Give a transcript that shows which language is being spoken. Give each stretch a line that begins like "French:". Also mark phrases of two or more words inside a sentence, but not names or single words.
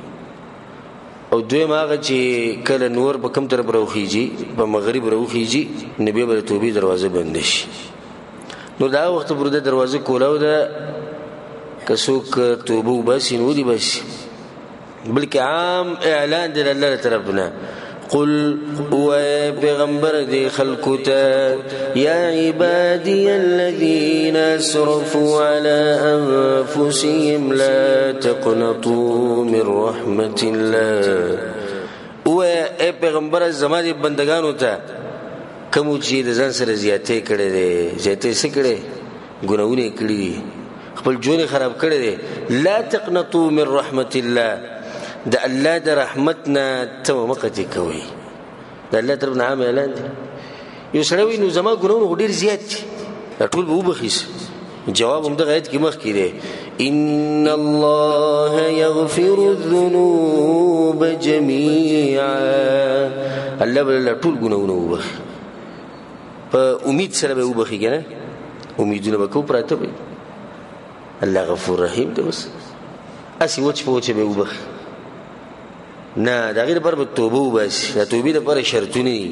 Pashto: او دویم هغه چې کله نور په کوم طرف راوخیږي، په مغرب راوخیږي، نو بیا به د توبې دروازه بنده شي. نو دا وخت پورې د دروازه کولاو ده که څوک توبه وباسي نو ودې باسي، بلکې عام اعلان دی الله طرف نه.
Arabic: قل
Pashto: ويا پیغمبر دی خلقو تا
Arabic: یا عبادی الذین اسرفوا على انفسهم لا تقنطوا من رحمت الله.
Pashto: ويا پیغمبر زما دی بندگانو تا کوم چې د ځان سره زیاتې کړې دي، زیاتې څه کړې؟ ګناهونه کړې دي، خپل ژوند خراب کړی دی.
Arabic: لا تقنطوا من رحمت الله،
Pashto: د الله د رحمت نه ته مه قطع کوئ. د الله طرف نه عام اعلان دی. یو سړی وایي نو زما ګناهونه خو ډېر زیات دي، دا ټول به وبخیس. جواب همدغه آیت کې مخکې دی،
Arabic: ان الله یغفر الذنوب جمیعا.
Pashto: الله به ټول ګناهونه وبخي، په امید سره به وبخي که نه؟ امیدونه به کوو پراته به الله غفور رحیم دی. بس اسی وچ په وچ به وبخي نه، د هغې لپاره به توبه وباسي. د توبې لپاره شرطونه دي.